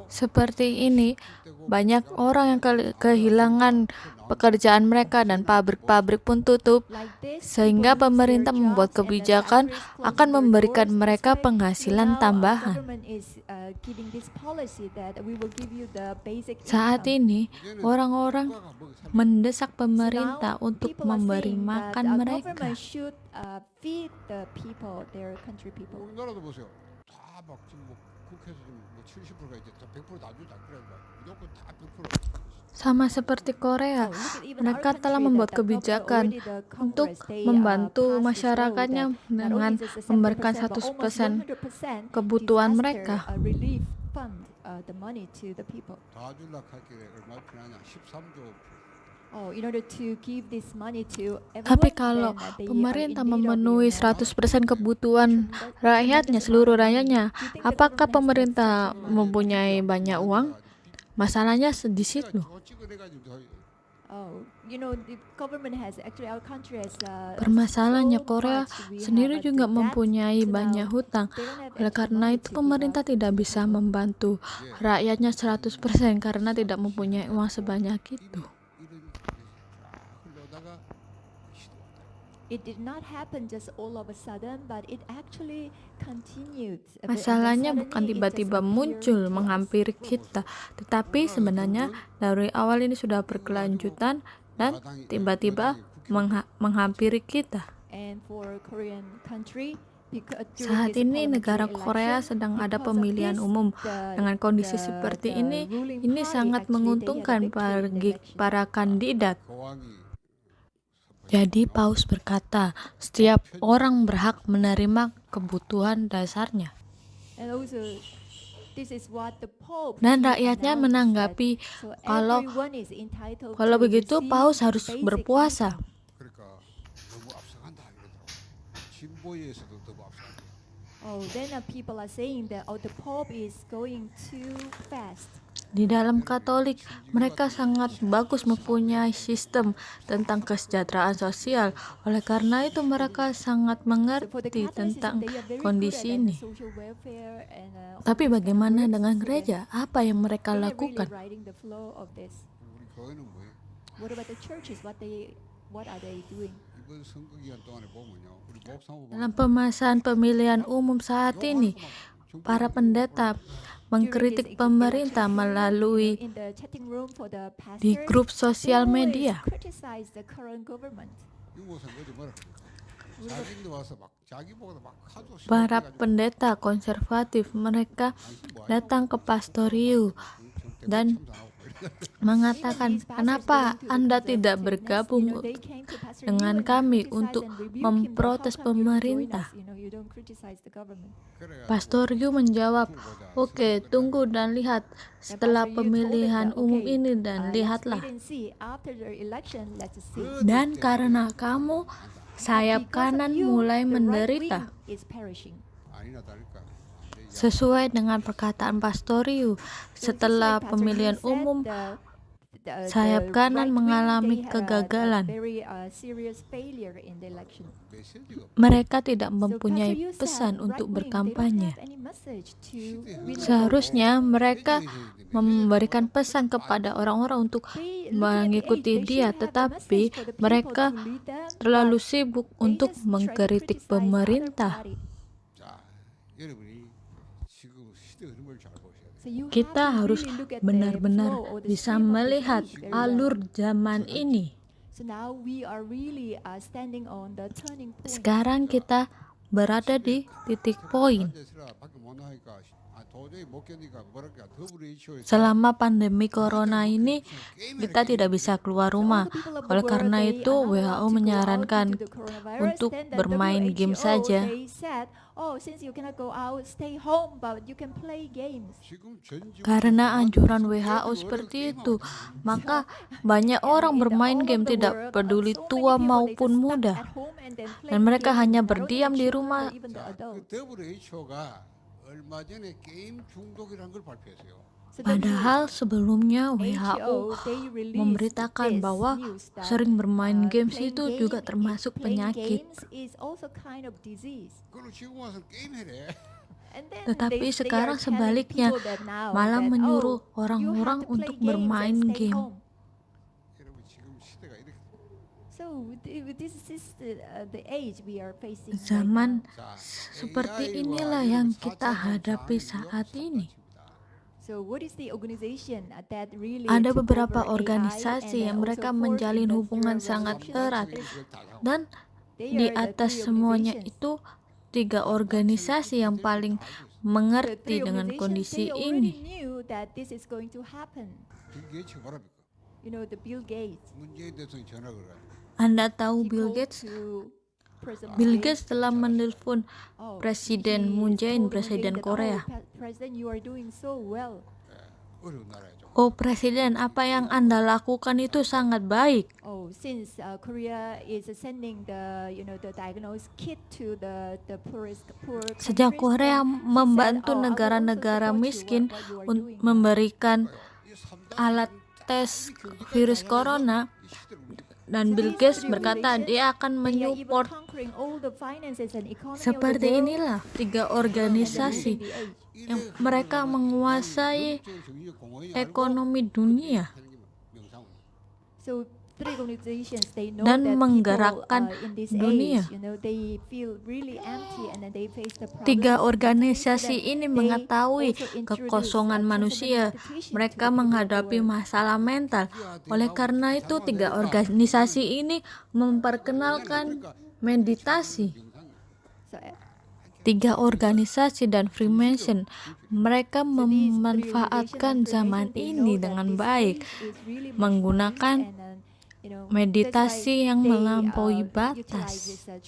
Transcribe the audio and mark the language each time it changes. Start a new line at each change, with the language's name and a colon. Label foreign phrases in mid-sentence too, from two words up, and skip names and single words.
Indonesian: Seperti ini, banyak orang yang kehilangan pekerjaan mereka dan pabrik-pabrik pun tutup, sehingga pemerintah membuat kebijakan akan memberikan mereka penghasilan tambahan. Saat ini, orang-orang mendesak pemerintah untuk memberi makan mereka.
Korean: 우리나라도 보세요. 다 막 지금 뭐 국회에서 지금 뭐 70%가 이제 다 100%다 주자 그래 막 무조건 다 100%.
Indonesian: Sama seperti Korea, mereka telah membuat kebijakan untuk membantu masyarakatnya dengan memberikan 100% kebutuhan mereka.
Korean: 다 줄라 할 길에 얼마 필요하냐? 13조.
Indonesian: Tapi kalau pemerintah memenuhi 100% kebutuhan rakyatnya, seluruh rakyatnya, apakah pemerintah mempunyai banyak uang? Masalahnya di situ. Permasalahannya Korea sendiri juga mempunyai banyak hutang. Oleh karena itu pemerintah tidak bisa membantu rakyatnya 100% karena tidak mempunyai uang sebanyak itu.
English: It did not happen just all of a sudden, but it actually continued.
Indonesian: Masalahnya bukan tiba-tiba muncul menghampiri kita, tetapi sebenarnya dari awal ini sudah berkelanjutan dan tiba-tiba menghampiri kita.
English: And for Korean country, during
Indonesian: Saat
English: this
Indonesian: ini negara
English: parliamentary
Indonesian: Korea
English: election,
Indonesian: sedang ada
English: because of
Indonesian: pemilihan
English: this,
Indonesian: umum. Dengan kondisi
English: the
Indonesian: seperti
English: ruling
Indonesian: ini
English: party
Indonesian: sangat
English: actually they had a
Indonesian: menguntungkan
English: victory in the
Indonesian: bagi
English: election.
Indonesian: para kandidat.
Korean: 교황이
Indonesian: Jadi Paus berkata, setiap orang berhak menerima kebutuhan dasarnya.
English: And also, this is what the Pope
Indonesian: Dan
English: he
Indonesian: rakyatnya
English: announced
Indonesian: menanggapi,
English: that, so
Indonesian: kalau
English: everyone is entitled
Indonesian: kalau
English: to
Indonesian: begitu
English: receive
Indonesian: Paus harus
English: basic
Indonesian: berpuasa.
English: income.
Korean: 그러니까 너무 앞서간다 이러더라고. 진보에서도 너무 앞서간다.
English: Oh, then people are saying that the Pope is going too fast.
Indonesian: Di dalam Katolik, mereka sangat bagus mempunyai sistem tentang kesejahteraan sosial. Oleh karena itu, mereka sangat
English: So for the
Indonesian: mengerti
English: Catholicism,
Indonesian: tentang
English: they are very good
Indonesian: kondisi
English: at
Indonesian: ini.
English: social welfare and all
Indonesian: Tapi
English: these kind of
Indonesian: bagaimana
English: works.
Indonesian: dengan
English: So
Indonesian: gereja? Apa yang mereka
English: they are really
Indonesian: lakukan?
English: riding the flow of this.
Korean: 우리 교회는 뭐예요?
English: What about the churches? What are they doing?
Korean: 이번 선거 기간 동안에 보면요. 우리 목사모
Indonesian: Dalam pemasaran pemilihan umum saat ini, para pendeta mengkritik pemerintah melalui
English: in the chatting room for the
Indonesian: di
English: pastors,
Indonesian: grup
English: they
Indonesian: sosial
English: always
Indonesian: media.
English: criticize the current government.
Korean: 유목사님 어제 뭐라 그랬어? 자기들 와서 막 자기보다 막 하도
Indonesian: Para pendeta konservatif mereka datang ke pastorium dan mengatakan, kenapa Anda tidak bergabung dengan kami untuk memprotes pemerintah? Pastorium menjawab, oke, tunggu dan lihat setelah pemilihan umum ini dan lihatlah. Dan karena kamu, sayap kanan mulai menderita.
Korean: 아니나 다를까
Indonesian: Sesuai dengan perkataan pastorium, setelah pemilihan umum, sayap kanan mengalami kegagalan.
Korean: 메시지가
Indonesian: Mereka tidak mempunyai pesan untuk berkampanye. Seharusnya mereka memberikan pesan kepada orang-orang untuk mengikuti dia, tetapi mereka terlalu sibuk untuk mengkritik pemerintah.
Korean: 자 여러분이 지금 시대 흐름을 잘 보셔야 돼요.
Indonesian: Kita harus benar-benar bisa melihat alur zaman ini.
English: So now we are really standing on the turning point.
Indonesian: Sekarang kita berada di titik poin.
Korean: 앉아있으라 밖에 못 나가니까 도저히 못 견디니까 뭐랄까 WHO에서
Indonesian: Selama pandemi corona ini, kita tidak bisa keluar rumah. Oleh karena itu, WHO menyarankan untuk bermain game saja. Karena anjuran WHO seperti itu, maka banyak orang bermain game tidak peduli tua maupun muda. Dan mereka hanya berdiam di rumah.
Korean: 그 WHO가 얼마 전에 게임 중독이라는 걸 발표했어요.
Indonesian: Padahal sebelumnya WHO memberitakan bahwa sering bermain games itu juga termasuk penyakit.
Korean: 그걸로 지금 와서 게임해래.
Indonesian: Tetapi sekarang sebaliknya, malah menyuruh orang-orang untuk bermain game.
Korean: 여러분 지금 시대가 이렇게
English: So this is the age we are facing.
Indonesian: Zaman
Korean: 자,
Indonesian: seperti
Korean: AI와
Indonesian: inilah
Korean: 이런
Indonesian: yang kita
Korean: 4차
Indonesian: hadapi
Korean: 산업
Indonesian: saat ini.
Korean: 상황입니다.
English: So what is the organization that really
Indonesian: Ada
English: took
Indonesian: beberapa
English: over AI
Indonesian: organisasi
English: and
Indonesian: yang mereka
English: also forged
Indonesian: menjalin hubungan
English: industrial
Indonesian: sangat
English: revolution?
Indonesian: erat.
Korean: 이걸 다 하고
Indonesian: Dan
English: They
Indonesian: di
English: are the
Indonesian: atas
English: three
Indonesian: semuanya
English: organizations.
Indonesian: itu, 3 organisasi yang paling
English: The
Indonesian: mengerti
English: three
Indonesian: dengan
English: organizations,
Indonesian: kondisi
English: they already
Indonesian: ini.
English: knew that this is going to happen.
Korean: 빌 게이츠가 뭐랍니까?
English: You know, the Bill Gates.
Korean: 문재인 대통령 전화 걸어가지고
Indonesian: Anda tahu
English: He
Indonesian: Bill
English: called
Indonesian: Gates?
English: to President
Indonesian: Bill
English: Moon
Indonesian: Gates telah menelpon
English: Oh,
Indonesian: Presiden
English: he
Indonesian: Moon Jae-in,
English: told Moon
Indonesian: Presiden
English: Jae-in that,
Indonesian: Korea.
English: President, you are doing so well.
Korean: 어려운 나라죠.
Indonesian: Oh Presiden, apa yang Anda lakukan itu sangat baik.
English: Oh, since Korea is sending the the diagnosis kit to the poor
Indonesian: Sejak
English: countries,
Indonesian: Korea
English: then he said,
Indonesian: membantu
English: "Oh, I will also
Indonesian: negara-negara
English: support you,
Indonesian: miskin
English: what you are doing."
Indonesian: memberikan
Korean: 이 삼단
Indonesian: alat tes virus corona,
Korean: 이 시대를 우리
Indonesian: dan Bill Gates berkata dia akan
English: They are even
Indonesian: menyupport.
English: conquering all the finances and economy of the
Indonesian: Seperti
English: world
Indonesian: inilah 3
English: and
Indonesian: organisasi
English: leading the age.
Indonesian: yang mereka menguasai ekonomi ekonomi dunia
English: So three organizations, they know
Indonesian: dan
English: that
Indonesian: menggerakkan
English: people in this
Indonesian: dunia.
English: age, they feel really empty and then they face the problems.
Indonesian: 3 organisasi
English: So that
Indonesian: ini
English: they
Indonesian: mengetahui
English: also introduce,
Indonesian: kekosongan manusia.
English: transcendental
Indonesian: Mereka
English: meditation to the people
Indonesian: menghadapi
English: world.
Indonesian: masalah mental. Oleh karena itu 3 organisasi ini memperkenalkan meditasi.
English: So
Indonesian: Tiga organisasi dan Freemason, mereka memanfaatkan zaman ini dengan baik, menggunakan meditasi yang melampaui batas.